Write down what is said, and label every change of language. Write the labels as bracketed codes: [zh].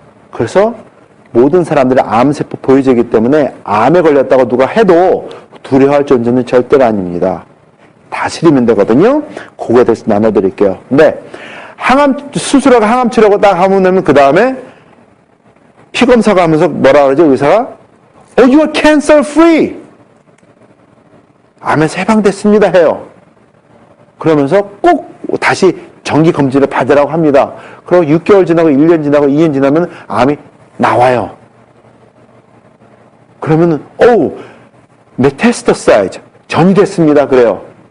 [ko] 그래서 모든 사람들이 암세포 보유제이기 때문에 암에 걸렸다고 누가 해도 두려워할 존재는 절대가 아닙니다. 다스리면 되거든요. 그거에 대해서 나눠드릴게요. 근데 수술하고 항암치료하고 딱 하면 그 다음에 피검사가 하면서 뭐라 그러죠? 의사가 [en] you are cancer free. [ko] 암에서 해방됐습니다 해요. 그러면서 꼭 다시 정기 검진을 받으라고 합니다. 그리고 6개월 지나고 1년 지나고 2년 지나면 암이 나와요. 그러면은 메타스타사이즈 전이됐습니다 그래요.